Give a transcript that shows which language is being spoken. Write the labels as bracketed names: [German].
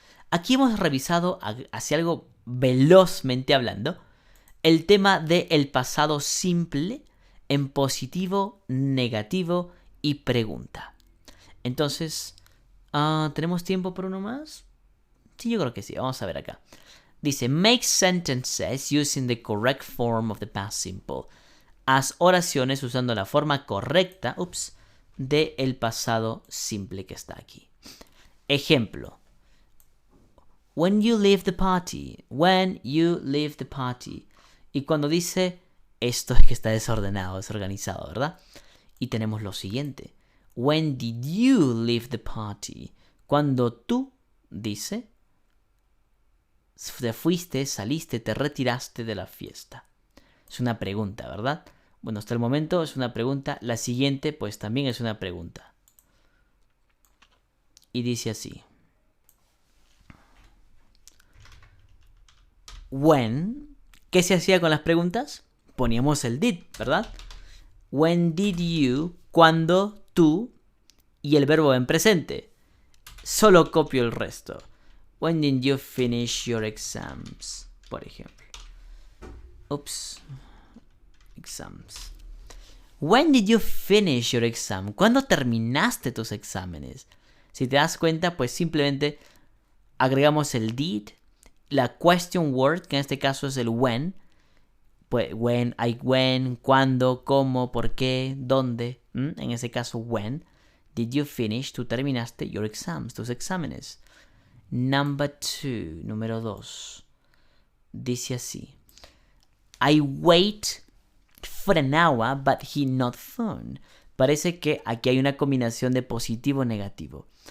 [Spanish] Aquí hemos revisado, hacia algo velozmente hablando, el tema del pasado simple en positivo, negativo y pregunta. Entonces, ¿tenemos tiempo por uno más? Sí, yo creo que sí. Vamos a ver acá. [English] Dice, make sentences using the correct form of the past simple. [Spanish] Haz oraciones usando la forma correcta, de el pasado simple que está aquí. Ejemplo. [English] When you leave the party. When you leave the party. [Spanish] Y cuando dice, esto es que está desordenado, desorganizado, ¿verdad? Y tenemos lo siguiente. [English] When did you leave the party? [Spanish] Cuando tú, dice, te fuiste, saliste, te retiraste de la fiesta. Es una pregunta, ¿verdad? Bueno, hasta el momento es una pregunta. La siguiente, pues también es una pregunta. Y dice así. When, ¿qué se hacía con las preguntas? Poníamos el did, ¿verdad? [English] When did you, [Spanish] cuando tú, y el verbo en presente. Solo copio el resto. [English] When did you finish your exams? [Spanish] Por ejemplo. [English] Exams. When did you finish your exam? [Spanish] ¿Cuándo terminaste tus exámenes? Si te das cuenta, pues simplemente agregamos el did, la question word, que en este caso es el when. Pues when, cuándo, cómo, por qué, dónde. En ese caso, when. [English] Did you finish? [Spanish] Tú terminaste [English] your exams, [Spanish] tus exámenes. Número 2. Dice así. [English] I wait for an hour, but he not phone. [Spanish] Parece que aquí hay una combinación de positivo o negativo.